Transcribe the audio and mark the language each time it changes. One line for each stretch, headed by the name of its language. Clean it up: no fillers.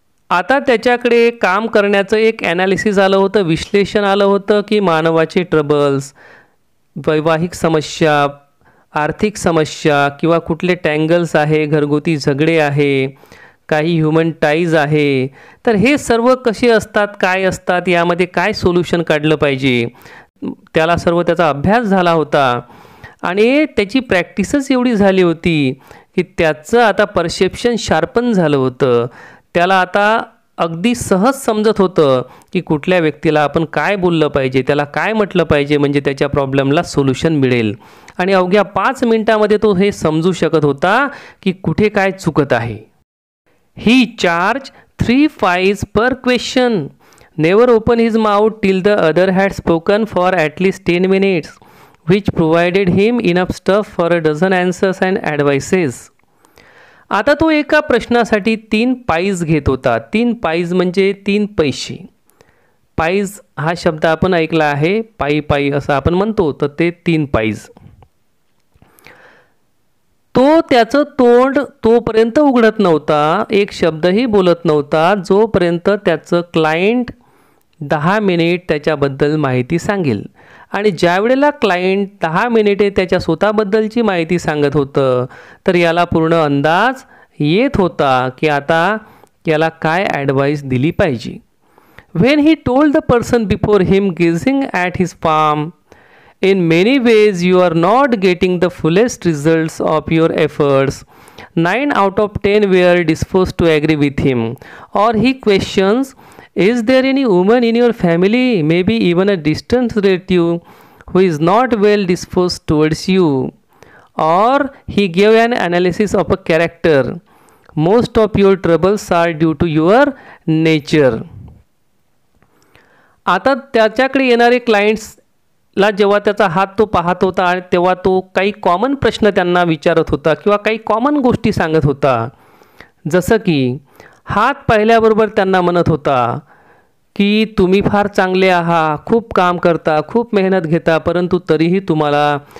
Marathi: आता त्याच्याकडे काम करण्याचं एक ॲनालिसिस आलं होतं, विश्लेषण आलं होतं की मानवाचे ट्रबल्स, वैवाहिक समस्या, आर्थिक समस्या किंवा कुठले टँगल्स आहे, घरगुती झगडे आहे, काही ह्युमन टाईज आहे, तर हे सर्व कसे असतात, काय असतात, यामध्ये काय सोल्युशन काढलं पाहिजे, त्याला सर्व त्याचा अभ्यास झाला होता आणि त्याची प्रॅक्टिसच एवढी झाली होती की त्याचं आता परसेप्शन शार्पन झालं होतं. त्याला आता अगदी सहज समजत होतं की कुठल्या व्यक्तीला आपण काय बोललं पाहिजे, त्याला काय म्हटलं पाहिजे म्हणजे त्याच्या प्रॉब्लेमला सोल्युशन मिळेल आणि अवघ्या 5 मिनिटामध्ये तो हे समजू शकत होता की कुठे काय चुकत आहे.
English: He charge 3 pies per question. Never open his mouth till the other had spoken for at least 10 minutes, which provided him enough stuff for a dozen answers and advices.
Marathi: आता तो एका प्रश्नासाठी 3 पाईज घेत होता. 3 पाईज म्हणजे 3 पैसे. पाईज हा शब्द आपण ऐकला आहे, पायी पायी असं आपण म्हणतो, तर ते 3 पाईज. तो त्याचं तोंड तोपर्यंत उघडत नव्हता, एक शब्दही बोलत नव्हता जोपर्यंत त्याचं क्लायंट 10 मिनिट त्याच्याबद्दल माहिती सांगेल. आणि ज्या वेळेला क्लायंट 10 मिनिटे त्याच्या स्वतःबद्दलची माहिती सांगत होतं तर याला पूर्ण अंदाज येत होता की आता याला काय ॲडवाईस दिली पाहिजे.
English: When he told the person before him gazing at his farm, in many ways you are not getting the fullest results of your efforts. 9 out of 10 were disposed to agree with him. Or he questions, is there any woman in your family, maybe even a distant relative, who is not well disposed towards you? Or he gave an analysis of a character. Most of your troubles are due to your nature.
Marathi: आता त्याच्याकडे येणारे क्लायंट्सला जेव्हा त्याचा हात तो पाहत होता आणि तेव्हा तो काही कॉमन प्रश्न त्यांना विचारत होता किंवा काही कॉमन गोष्टी सांगत होता. जसं की हात पाहिल्याबरोबर त्यांना म्हणत होता की तुम्ही फार चांगले आहात, खूप काम करता, खूप मेहनत घेता, परंतु तरीही तुम्हाला